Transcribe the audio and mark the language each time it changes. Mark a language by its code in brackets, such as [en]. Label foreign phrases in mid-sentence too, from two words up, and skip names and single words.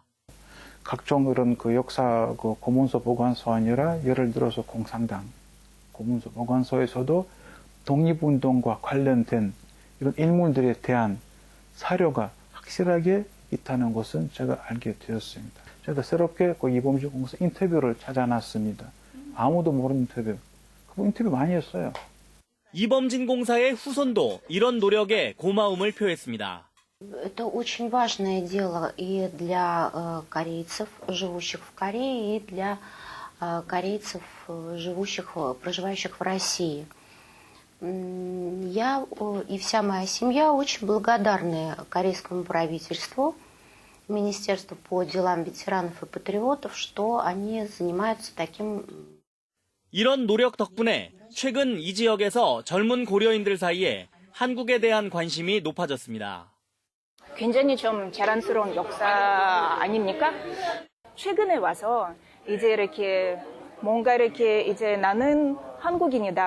[ko] 각종 이런 그 역사 그 고문서 보관소 아니라 예를 들어서 공산당 고문서 보관소에서도 독립운동과 관련된 이런 인물들에 대한 사료가 확실하게 있다는 것은 제가 알게 되었습니다. 제가 새롭게 그 이범주 공사 인터뷰를 찾아놨습니다. 아무도 모르는 인터뷰. 그 인터뷰 많이 했어요. 이범진 공사의 후손도 이런 노력에 고마움을 표했습니다. [ru] Это очень важное дело и для корейцев, живущих в Корее, и для корейцев, проживающих в России. Я и вся моя семья очень благодарны корейскому правительству, Министерству по делам ветеранов и патриотов, что они занимаются таким. [ko] 이런 노력 덕분에 최근 이 지역에서 젊은 고려인들 사이에 한국에 대한 관심이 높아졌습니다. 굉장히 좀 자랑스러운 역사 아닙니까? 최근에 와서 이제 이렇게 뭔가 이렇게 이제 나는 한국인이다.